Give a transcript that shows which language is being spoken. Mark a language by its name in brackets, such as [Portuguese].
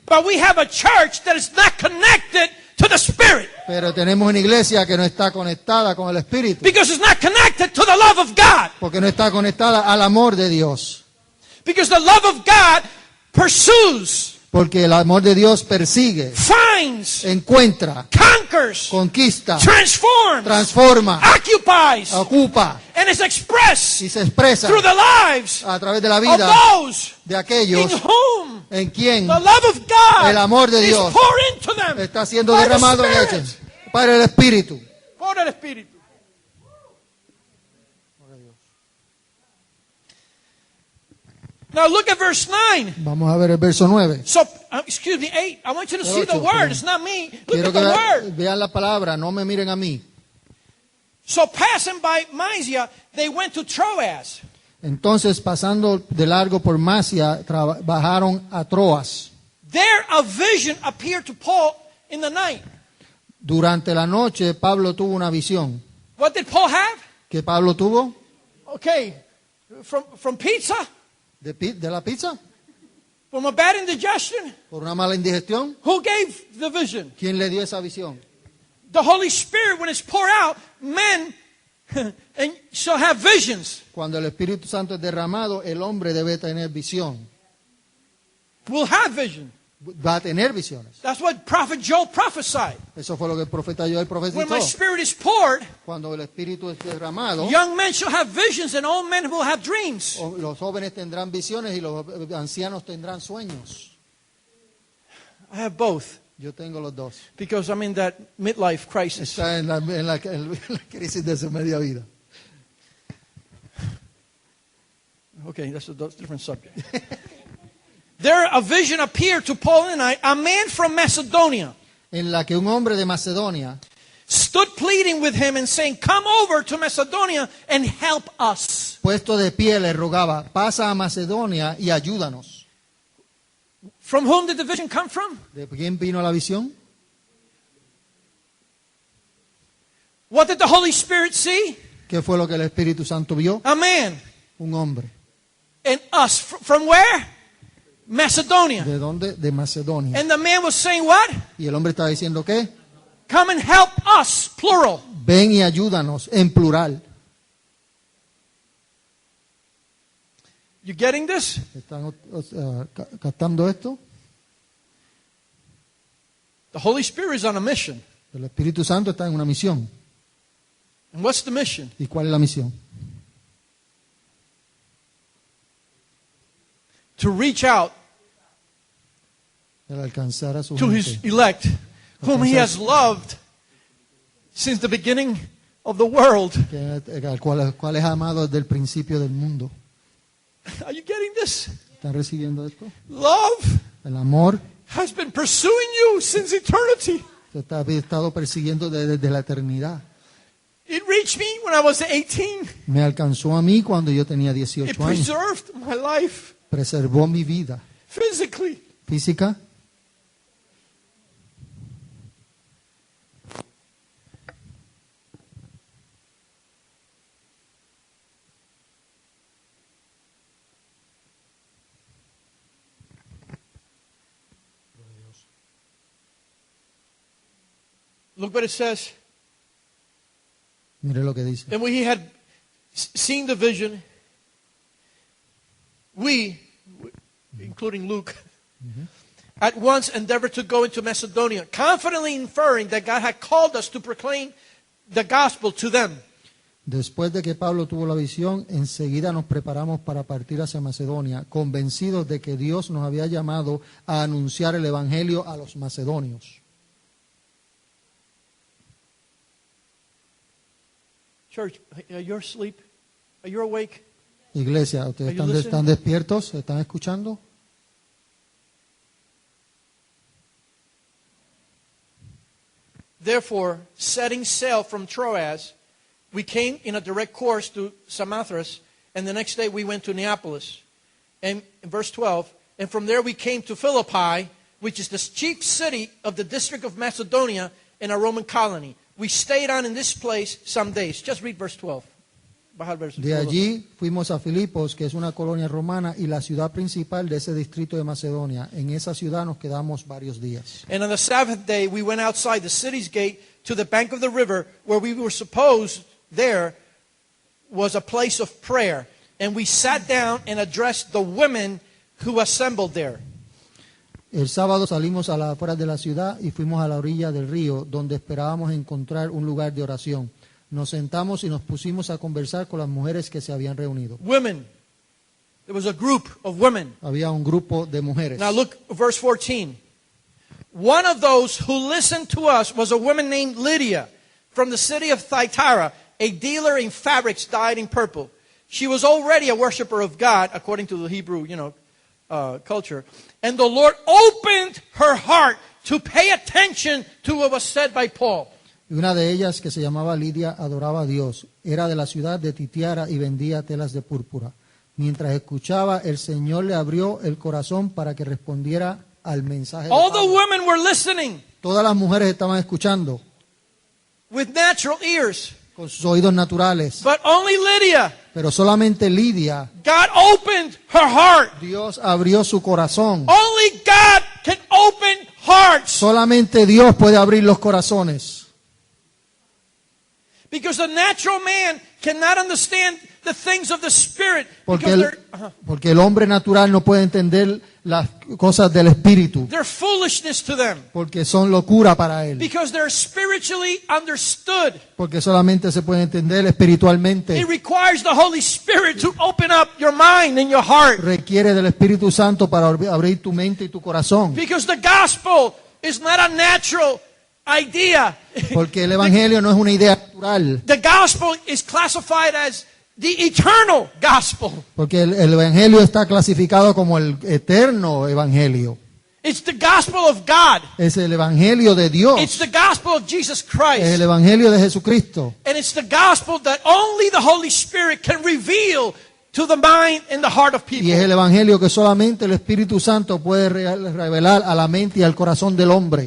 [English] But we have a church that is not connected to the Spirit. [Spanish] Pero tenemos una iglesia que no está conectada con el Espíritu. [English] Because it's not connected to the love of God. [Spanish] Porque no está conectada al amor de Dios. [English] Because the love of God pursues, [Spanish] Porque el amor de Dios persigue, [English] finds, [Spanish] encuentra, [English] conquers, [Spanish] conquista, [English] transforms, [Spanish] transforma, [English] occupies, [Spanish] ocupa [English] and is expressed [Spanish] y se expresa [English] through the lives [Spanish] a través de la [English] of [Spanish] vida [English] those [Spanish] de [English] in [Spanish] aquellos [English] whom [Spanish] en quien [English] the love of God [Spanish] el amor de [English] is [Spanish] Dios [English] poured into them [Spanish] está siendo [English] by the [Spanish] derramado en [English] Spirit. [Spanish] ellos para el Espíritu. Por el Espíritu. [English] Now look at verse 9. [Spanish] Vamos a ver el verso 9. [English] So, excuse me, 8. I want you to see the [Spanish] Ocho, [English] word. It's not me. Look [Spanish] Quiero [English] at [Spanish] que [English] the word. [Spanish] vean la palabra, no me miren a mí. [English] So passing by Mysia, they went to Troas. [Spanish] Entonces, pasando de largo por Masia, bajaron a Troas. [English] There a vision appeared to Paul in the night. [Spanish] Durante la noche, Pablo tuvo una visión. [English] What did Paul have? [Spanish] ¿Qué Pablo tuvo? [English] Okay, from pizza, [Spanish] ¿De la pizza? [English] from a bad indigestion. [Spanish] ¿Por una mala indigestión? [English] Who gave the vision? [Spanish] ¿Quién le dio esa visión? [English] The Holy Spirit, when it's poured out, men and shall have visions. [Spanish] Cuando el Espíritu Santo es derramado, el hombre debe tener visión. [English] Will have vision. [Spanish] Va a tener visiones. [English] That's what Prophet Joel prophesied. [Spanish] Eso fue lo que el profeta Joel [English] When my Spirit is poured, [Spanish] Cuando el Espíritu es derramado, [English] young men shall have visions and old men will have dreams. [Spanish] los jóvenes tendrán visiones y los ancianos tendrán sueños. [English] I have both [Spanish] Yo tengo los dos. [English] because I'm in that midlife crisis. [Spanish] Está en la crisis de su media vida. [English] Okay, that's a different subject. There a vision appeared to Paul and I, a man from Macedonia [Spanish] En la que un hombre de Macedonia [English] stood pleading with him and saying, come over to Macedonia and help us. [Spanish] puesto de pie le rogaba, pasa a Macedonia y ayúdanos. [English] From whom did the vision come from? [Spanish] ¿De quién vino la visión? [English] What did the Holy Spirit see? [Spanish] ¿Qué fue lo que el Espíritu Santo vio? [English] A man. [Spanish] Un hombre. [English] And us. From where? Macedonia. [Spanish] ¿De dónde? De Macedonia. [English] And the man was saying what? [Spanish] Y el hombre estaba diciendo ¿qué? [English] Come and help us, plural. [Spanish] Ven y ayúdanos, en plural. [English] You getting this? [Spanish] ¿Están captando esto? [English] The Holy Spirit is on a mission. [Spanish] El Espíritu Santo está en una misión. [English] And what's the mission? [Spanish] ¿Y cuál es la misión? [English] To reach out [Spanish] El alcanzar a su [English] to his [Spanish] gente. [English] elect, whom he has loved since the beginning of the world. [Spanish] Al cual es amado desde el principio del mundo. [English] Are you getting this? [Spanish] ¿Están recibiendo esto? [English] Love [Spanish] El amor [English] has been pursuing you since eternity. [Spanish] se ha estado persiguiendo desde la eternidad. [English] It reached me when I was 18. [Spanish] Me alcanzó a mí cuando yo tenía [English] It [Spanish] 18 años. [English] preserved my life [Spanish] Preservó mi vida [English] physically. [Spanish] física. [English] Look what it says. [Spanish] Mire lo que dice. [English] And when he had seen the vision, we, including Luke, at once endeavored to go into Macedonia, confidently inferring that God had called us to proclaim the gospel to them. [Spanish] Después de que Pablo tuvo la visión, enseguida nos preparamos para partir hacia Macedonia, convencidos de que Dios nos había llamado a anunciar el evangelio a los macedonios. [English] Church, are you asleep? Are you awake? [Spanish] Iglesia, ¿ustedes [English] Are you [Spanish] están [English] listening? [Spanish] despiertos? ¿Están escuchando? [English] Therefore, setting sail from Troas, we came in a direct course to Samothrace, and the next day we went to Neapolis. And in verse 12, and from there we came to Philippi, which is the chief city of the district of Macedonia and a Roman colony. We stayed on in this place some days. Just read verse 12. [Spanish] Baja el verso. De allí fuimos a Filipos, que es una colonia romana y la ciudad principal de ese distrito de Macedonia. En esa ciudad nos quedamos varios días. [English] And on the Sabbath day, we went outside the city's gate to the bank of the river, where we were supposed there was a place of prayer. And we sat down and addressed the women who assembled there. [Spanish] El sábado salimos a las afueras de la ciudad y fuimos a la orilla del río, donde esperábamos encontrar un lugar de oración. Nos sentamos y nos pusimos a conversar con las mujeres que se habían reunido. [English] Women. There was a group of women. [Spanish] Había un grupo de mujeres. [English] Now look, verse 14. One of those who listened to us was a woman named Lydia from the city of Thyatira, a dealer in fabrics dyed in purple. She was already a worshiper of God, according to the Hebrew, culture. And the Lord opened her heart to pay attention to what was said by Paul. [Spanish] Y una de ellas, que se llamaba Lidia, adoraba a Dios. Era de la ciudad de Titiara y vendía telas de púrpura. Mientras escuchaba, el Señor le abrió el corazón para que respondiera al mensaje de [English] All the [Spanish] Pablo. [English] women were listening [Spanish] Todas las mujeres estaban escuchando [English] with natural ears. [Spanish] con sus oídos naturales. [English] But only Lydia, [Spanish] Pero solamente Lidia, [English] God opened her heart. [Spanish] Dios abrió su corazón. [English] Only God can open hearts. [Spanish] Solamente Dios puede abrir los corazones. [English] Because the natural man cannot understand the things of the Spirit. [Spanish] Porque [English] Because [Spanish] porque el hombre natural no puede entender las cosas del Espíritu. [English] they're foolishness to them. [Spanish] Porque son locura para él. [English] Because they're spiritually understood. [Spanish] Porque solamente se puede entender espiritualmente. [English] It requires the Holy Spirit to open up your mind and your heart. [Spanish] Requiere del Espíritu Santo para abrir tu mente y tu corazón. [English] Because the gospel is not a natural idea. [Spanish] Porque el Evangelio no es una idea natural. [English] The gospel is classified as the eternal gospel. [Spanish] Porque el Evangelio está clasificado como el eterno Evangelio. [English] It's the gospel of God. [Spanish] Es el Evangelio de Dios. [English] It's the gospel of Jesus [Spanish] Es [English] Christ. [Spanish] el Evangelio de Jesucristo. [English] And it's the gospel that only the Holy Spirit can reveal to the mind and the heart of [Spanish] Y es [English] people. [Spanish] el Evangelio que solamente el Espíritu Santo puede revelar a la mente y al corazón del hombre.